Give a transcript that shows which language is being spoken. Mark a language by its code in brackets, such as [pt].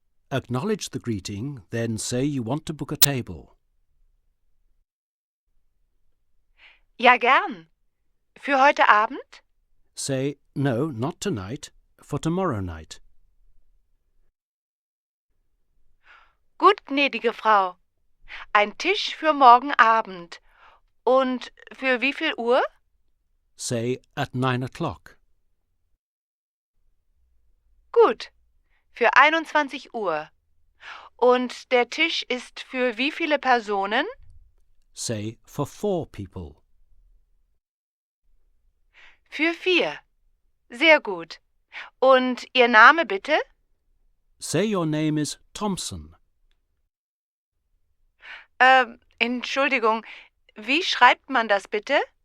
[en] Acknowledge the greeting, then say you want to book a table. [de] Ja, gern. Für heute Abend? [en] Say, no, not tonight, for tomorrow night. [de] Gut, gnädige Frau. Ein Tisch für morgen Abend. Und für wie viel Uhr? [en] Say, at 9 o'clock. [de] Gut. Für 21 Uhr. Und der Tisch ist für wie viele Personen? [en] Say, for 4 people. [de] Für 4. Sehr gut. Und Ihr Name bitte? [en] Say your name is Thompson. [de] Entschuldigung, wie schreibt man das bitte?